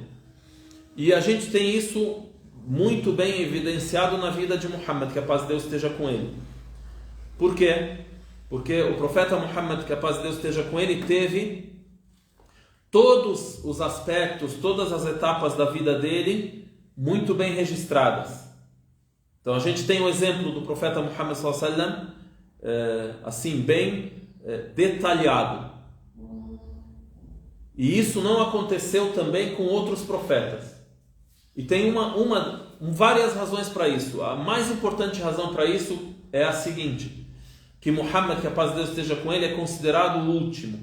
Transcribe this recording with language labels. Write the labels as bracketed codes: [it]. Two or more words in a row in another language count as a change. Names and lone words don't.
[pt] E a gente tem isso muito bem evidenciado na vida de Muhammad, que a paz de Deus esteja com ele. Por quê? Porque o profeta Muhammad, que a paz de Deus esteja com ele, teve todos os aspectos, todas as etapas da vida dele muito bem registradas. Então a gente tem o exemplo do profeta Muhammad [ar] صلى الله عليه وسلم, [pt] assim, bem detalhado. E isso não aconteceu também com outros profetas. E tem várias razões para isso. A mais importante razão para isso é a seguinte: que Muhammad, que a paz de Deus esteja com ele, é considerado o último.